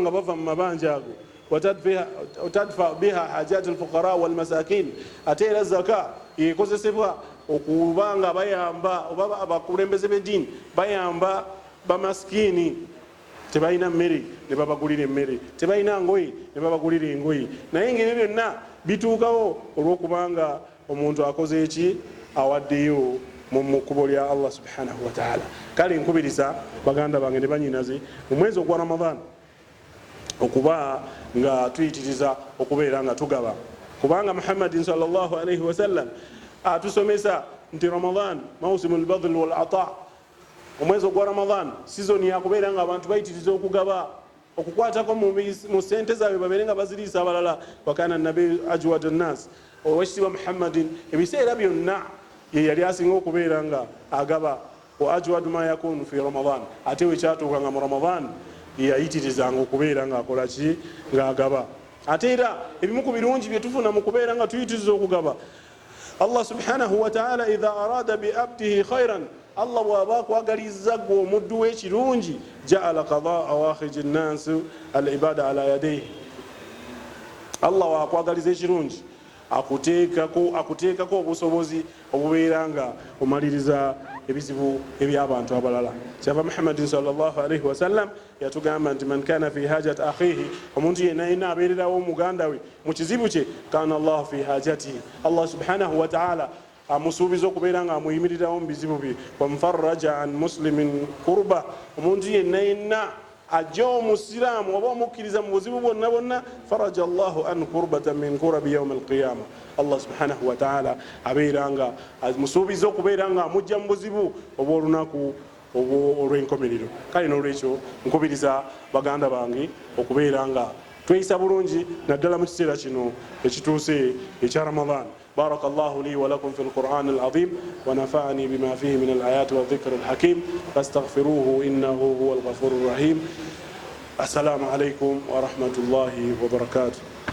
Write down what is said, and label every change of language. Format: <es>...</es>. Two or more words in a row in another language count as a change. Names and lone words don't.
<lg>nga bava mu mabanja ago</lg> <ar>وتدفع بها حاجة الفقراء والمساكين</ar> <lg>ate era zaka yekozesebwa okuba nga bayamba oba abakulembeze b'eddiini bayamba bamasikini tebalina mmere ne babagulira emmere tebalina ngoye ne babagulira engoye naye ng'ebyo byonna bituukawo olw'okubanga omuntu akoze eki awaddeyo mu kkubo lya</lg> <ar>الله سبحانه وتعالى.</ar> <lg>Kale nkubiriza baganda bange ne banyinaze mu mwezi ogwa Ramadan okuba nga tuyitiriza okubeera nga tugaba, kubanga Muhammadin</lg> <ar>صلى الله عليه وسلم</ar> <lg>atusomesa nti Ramadan</lg> <ar>موسم البذل والعطاء,</ar> <lg>omwezi ogwa Ramadan sizoni yakubeera nga abantu bayitiriza okugaba, okukwatako mu sente zaabwe babeere nga baziriisa abalala.</lg> <ar>وكان النبي أجود الناس,</ar> <lg>owekitiibwa Muhammadin ebiseera byonna ye yali asinga okubeera nga agaba,</lg> <ar>وأجود ما يكون في رمضان,</ar> <lg>ate wekyatuukanga mu Ramadan yayitirizanga okubeera nga akola ki, ng'agaba. Ate era ebimu ku birungi bye tufuna mu kubeera nga tuyitiriza okugaba,</lg> <ar>الله سبحانه وتعالى إذا أراد بعبده خيرا,</ar> <lg>Allah bw'aba akwagalizza gwe omuddu w'ekirungi,</lg> <ar>جعل قضاء حوائج الناس العباد على يديه,</ar> <lg>Allah bw'akwagaliza ekirungi akuteekako obusobozi obubeera nga omaliriza ebizibu eby'abantu abalala. Kyava Muhammadin</lg> <ar>صلى الله عليه وسلم</ar> <lg>yatugamba nti</lg> <ar>من كان في حاجة أخيه,</ar> <lg>omuntu yenna abeererawo muganda we mu kizibu kye,</lg> <ar>كان الله في حاجته, الله سبحانه وتعالى</ar> <lg>amusuubiza okubeera nga amuyimirirawo mu bizibu bye.</lg> <ar>ومن فرج عن مسلم كربة,</ar> <lg>omuntu yenna ajja omusiraamu oba omukkiriza mu buzibu bwonna bwonna,</lg> <ar>فرج الله عن كربة من كرب يوم القيامة, الله سبحانه وتعالى</ar> <lg>abeera nga amusuubiza okubeera nga amujja mu buzibu obw'olunaku olw'enkomerero. Kale n'olwekyo nkubiriza baganda bange okubeera nga tweyisa bulungi naddala mu kiseera kino ekituuse ekya Ramadan.</lg> <ar>بارك الله لي ولكم في القرآن العظيم ونفعني بما فيه من الآيات والذكر الحكيم فاستغفروه إنه هو الغفور الرحيم. السلام عليكم ورحمة الله وبركاته.</ar>